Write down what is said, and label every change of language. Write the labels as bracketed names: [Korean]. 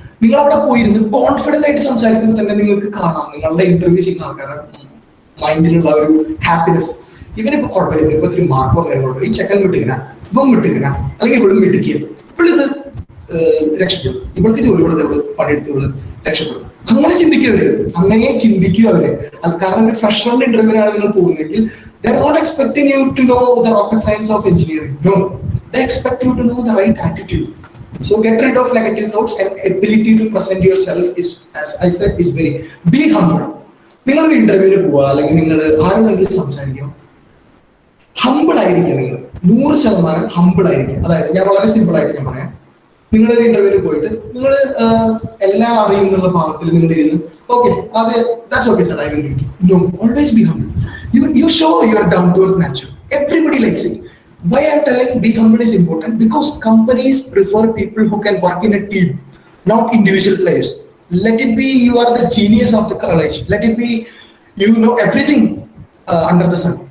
[Malayalam] നിങ്ങൾ അവിടെ പോയിരുന്ന് കോൺഫിഡന്റ് ആയിട്ട് സംസാരിക്കുമ്പോൾ തന്നെ നിങ്ങൾക്ക് കാണാം നിങ്ങളുടെ ഇന്റർവ്യൂ ചെയ്യുന്ന ആൾക്കാരുടെ മൈൻഡിലുള്ള ഒരു ഹാപ്പിനെസ്. ഇവരിപ്പോ കുഴപ്പമില്ല, ഇവരിപ്പോ ഒത്തിരി മാർക്ക് പറഞ്ഞാൽ ഈ ചെക്കൻ വിട്ടിങ്ങനെ, ഇവൻ വിട്ടിങ്ങനെ, അല്ലെങ്കിൽ ഇവളും വിട്ടിക്കുക, ഇവളിത് രക്ഷപ്പെടും, ഇവൾക്ക് ജോലി കൊടുത്ത് ഇവള് പണിയെടുത്ത് ഇവള് രക്ഷപ്പെടും. അങ്ങനെ ചിന്തിക്കുക അവര്. അത് കാരണം ഒരു ഫ്രഷറിന്റെ ഇന്റർവ്യൂവിനാണ് നിങ്ങൾ പോകുന്നതെങ്കിൽ [English] they are not expecting you to know the rocket science of engineering. No, they expect you to know the right attitude. So get rid of negative thoughts, and ability to present yourself is, as I said, is very be humble. [Malayalam] നിങ്ങൾ ഒരു ഇന്റർവ്യൂവിന് പോവുക, അല്ലെങ്കിൽ നിങ്ങൾ ആരോടെങ്കിലും സംസാരിക്കും, humble ആയിരിക്കും. നിങ്ങൾ 100% ഹമ്പിൾ ആയിരിക്കും. അതായത് ഞാൻ വളരെ സിമ്പിൾ ആയിട്ട് ഞാൻ പറയാം. നിങ്ങളൊരു ഇന്റർവ്യൂവിൽ പോയിട്ട് നിങ്ങൾ എല്ലാം അറിയും എന്നുള്ള ഭാഗത്തിൽ നിങ്ങൾ ഇരുന്ന് ഓക്കെ അത് [English] That's okay sir I will do it. No, always be humble. You show you are down to earth nature. Everybody likes it. Why I'm telling be humble is important? Because companies prefer people who can work in a team, not individual players. Let it be you are the genius of the college. Let it be you know everything under the sun.